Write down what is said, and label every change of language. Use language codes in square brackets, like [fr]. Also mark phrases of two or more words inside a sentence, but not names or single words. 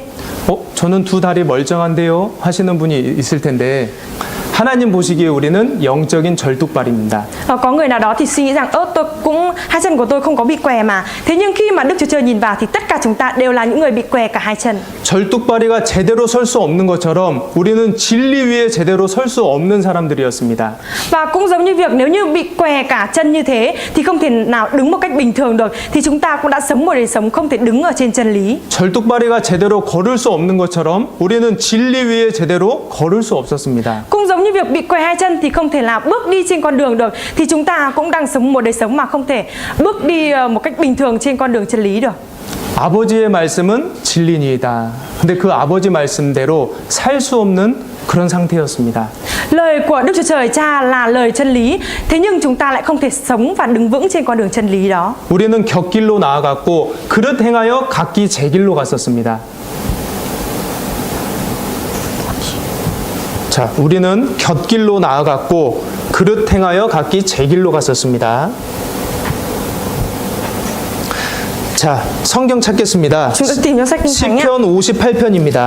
[ko] 저는 두 다리 멀쩡한데요 하시는 분이 있을 텐데 하나님 보시기에 우리는 영적인 절뚝발입니다. [vi] Có người nào đó thì suy nghĩ rằng tôi cũng hai chân của tôi không có bị què mà. Thế nhưng khi mà Đức Chúa Trời nhìn vào thì tất cả chúng ta đều là những người bị què cả hai chân. [ko] 절뚝발이가 제대로 설 수 없는 것처럼 우리는 진리 위에 제대로 설 수 없는 사람들이었습니다. [vi] Và cũng giống như việc nếu như bị què cả chân như thế thì không thể nào đứng một cách bình thường được, thì chúng ta cũng đã sống một đời sống không thể đứng ở trên chân lý. [ko] 절뚝발이가 제대로 걸을 수 없는 것처럼 우리는 진리 위에 제대로 걸을 수 없었습니다. [vi] Cũng giống như việc bị què hai chân thì không thể nào bước đi trên con đường được, thì chúng ta cũng đang sống một đời sống mà không thể bước đi một cách bình thường trên con đường chân lý được. [ko] 아버지의 말씀은 진리니이다. 근데 그 아버지 말씀대로 살 수 없는 그런 상태였습니다. [vi] Lời của Đức Chúa Trời Cha là lời chân lý, thế nhưng chúng ta lại không thể sống và đứng vững trên con đường chân lý đó. [ko] 우리는 곁길로 나아갔고 그릇 행하여 각기 제 길로 갔었습니다. 자, 우리는 곁길로 나아갔고 그릇 행하여 각기 제 길로 갔었습니다. 자, 성경 찾겠습니다. [vi] Chúng ta tìm trong sách Kinh Thánh nhé. [ko] 시편 58편입니다.